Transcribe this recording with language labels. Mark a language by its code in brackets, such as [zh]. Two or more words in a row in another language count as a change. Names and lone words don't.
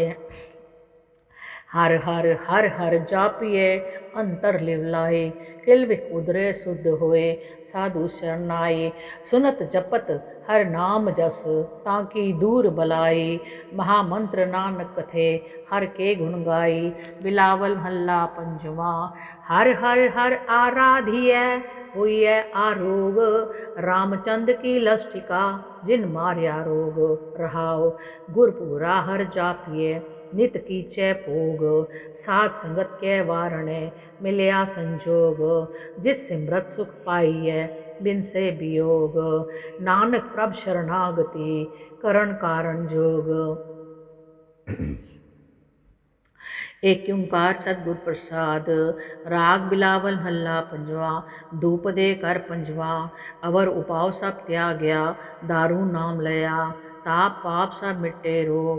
[pa] ਹਰ ਹਰ ਹਰ ਹਰ ਜਾਪੀਏ, ਅੰਤਰ ਲਿਵਲਾਏ। ਕਿਲਵਿਖ ਉਦਰੇ ਸ਼ੁਧ ਹੋਏ, ਸਾਧੂ ਸ਼ਰਣਾਏ। ਸੁਨਤ ਜਪਤ ਹਰ ਨਾਮ ਜਸ, ਤਾਕੀ ਦੂਰ ਬਲਾਈ। ਮਹਾਮੰਤ੍ਰ ਨਾਨਕ ਕਥੇ, ਹਰ ਕੇ ਗੁਣ ਗਾਈ। ਬਿਲਾਵਲ ਮਹਲਾ ਪੰਜਵਾ। ਹਰ ਹਰ ਹਰ ਆਰਾਧੀਐ, ਹੋਈ ਆਰੋਗ। ਰਾਮਚੰਦ੍ਰ ਕੀ ਲਸ਼ਟਿਕਾ, ਜਿਨ ਮਾਰਿਆ ਰੋਗ। ਰਹਾਓ ਗੁਰਪੂਰਾ ਹਰ ਜਾਪੀਏ, ਨਿਤ ਕੀਚੈ ਭੋਗ। ਸਾਧ ਸੰਗਤ ਕੇ ਵਾਰਣੇ, ਮਿਲਿਆ ਸੰਜੋਗ। ਜਿਤ ਸਿਮਰਤ ਸੁਖ ਪਾਈਐ, ਬਿਨ ਸੇ ਵਿਓਗ। ਨਾਨਕ ਪ੍ਰਭ ਸ਼ਰਣਾਗਤੀ, ਕਰਣ ਕਾਰਣ ਜੋਗ। ਏਕ ਓਂਕਾਰ ਸਤਗੁਰ ਪ੍ਰਸਾਦ। ਰਾਗ ਬਿਲਾਵਲ ਮਹਲਾ ਪੰਜਵਾ। ਧੂਪ ਦੇ ਕਰ ਪੰਜਵਾ, ਅਵਰ ਉਪਾਵ ਸਭ ਤਿਆਗਿਆ। ਦਾਰੂ ਨਾਮ ਲਇਆ, ਤਾਪ ਪਾਪ ਸਭ ਮਿਟੇ ਰੋਗ।